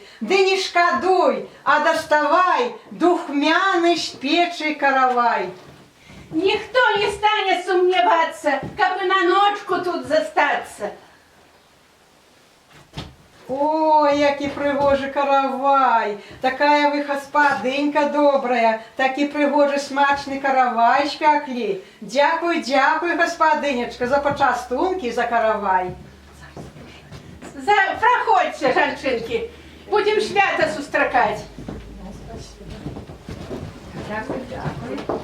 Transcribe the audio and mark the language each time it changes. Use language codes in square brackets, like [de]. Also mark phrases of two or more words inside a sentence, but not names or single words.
[be] Ды не шкадуй, а доставай духмяны з печы каравай. Ніхто не стане сумнівацца, каб і на ночку тут застацца. [uk] Ой, які пригожий каравай, такая ви господинька добрая, такий пригожий смачний каравай спекли. Дякую, дякую, господинечка, за почастунки, за каравай. [be] Проходьте, жанчынки, будем свята сустракать. [uk] Дякую, дякую.